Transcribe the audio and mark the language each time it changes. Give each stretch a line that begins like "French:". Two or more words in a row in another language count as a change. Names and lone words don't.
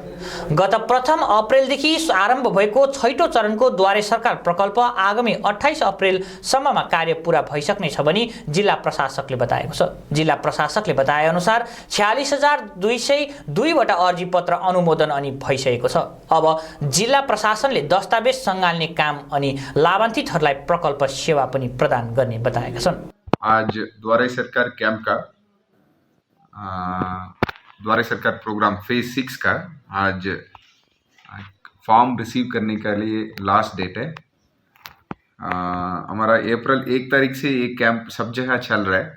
Nepali: गत 1 अप्रेलदेखि आरम्भ भएको छैटौं चरणको द्वारे सरकार प्रकल्प आगामी 28 अप्रेलसम्ममा कार्य पूरा भइसक्नेछ भनी जिल्ला प्रशासकले बताएको छ। जिल्ला प्रशासकले बताए अनुसार 46,202 वटा अर्जीपत्र अनुमोदन अनि भइसकेको छ। अब जिल्ला प्रशासनले दस्तावेज सँगाल्ने काम अनि लाभान्वितहरूलाई प्रकल्प सेवा पनि प्रदान गर्ने बताएका छन्।
Hindi: आज द्वारे सरकार कैंप का द्वारे सरकार
English: program phase
Hindi: 6 का आज
English: form receive
Hindi: करने के लिए
English: last date
Hindi: है। हमारा अप्रैल 1 तारीख से ये कैंप सब जगह चल रहा है।